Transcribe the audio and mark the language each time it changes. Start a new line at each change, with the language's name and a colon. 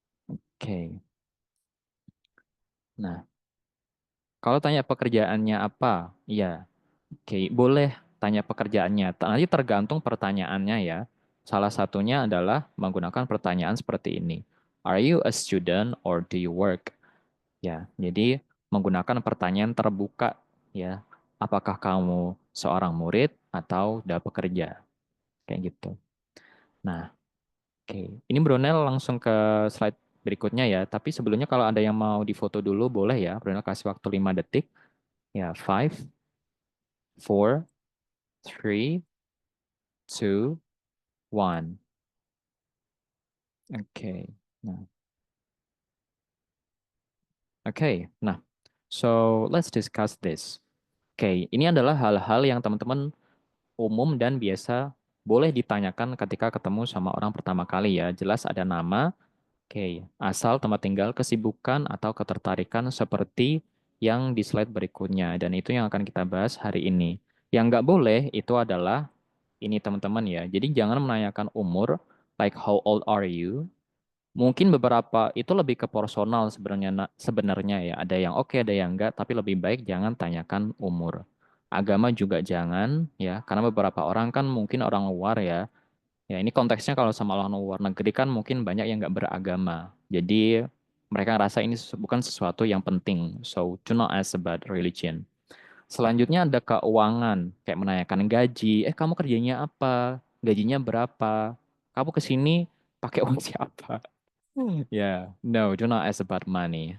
Indonesian: Oke, nah kalau tanya pekerjaannya apa? Iya, oke, boleh tanya pekerjaannya. Nanti tergantung pertanyaannya ya. Salah satunya adalah menggunakan pertanyaan seperti ini.
English: Are you a student or do you work?
Indonesian: Ya, jadi menggunakan pertanyaan terbuka ya. Apakah kamu seorang murid atau udah bekerja? Kayak gitu. Nah, oke. Ini Brunel langsung ke slide berikutnya ya. Tapi sebelumnya kalau ada yang mau difoto dulu boleh ya. Brunel kasih waktu 5 detik. Ya, 5, 4, 3, 2, 1. Oke. Nah. Oke.
English: Nah, so let's discuss this.
Indonesian: Oke, ini adalah hal-hal yang teman-teman umum dan biasa boleh ditanyakan ketika ketemu sama orang pertama kali ya. Jelas ada nama, oke, asal, tempat tinggal, kesibukan, atau ketertarikan seperti yang di slide berikutnya. Dan itu yang akan kita bahas hari ini. Yang nggak boleh itu adalah ini teman-teman ya.
English: Jadi jangan menanyakan umur, like how old are you?
Indonesian: Mungkin beberapa itu lebih ke personal sebenarnya ya. Ada yang oke, ada yang enggak, tapi lebih baik jangan tanyakan umur. Agama juga jangan ya, karena beberapa orang kan mungkin orang luar ya. Ya ini konteksnya kalau sama orang luar negeri kan mungkin banyak yang enggak beragama. Jadi mereka ngerasa ini bukan sesuatu yang penting.
English: So do not ask about religion.
Indonesian: Selanjutnya ada keuangan, kayak menanyakan gaji. Kamu kerjanya apa? Gajinya berapa? Kamu ke sini pakai uang siapa?
English: Ya, no, do not ask about money.